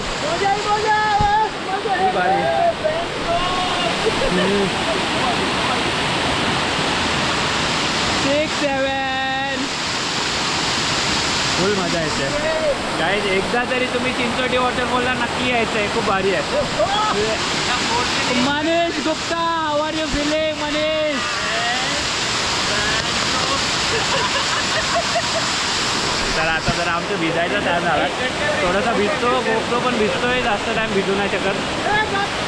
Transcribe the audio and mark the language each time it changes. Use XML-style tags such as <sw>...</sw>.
<mr>खूप भारी. 6, 7 फुल मजा येते. काय एकदा तरी तुम्ही चिंचोटी वॉटरफॉलला नक्की यायचं आहे, खूप भारी आहे.</mr> <en>Manish Gupta, how are you feeling Manish?</en> <mr>तर आता जर आमचं भिजायचा टाईम झाला, थोडासा भिजतो, गोप्रो पण भिजतोय, जास्त टाईम भिजू नाही शकत.</mr>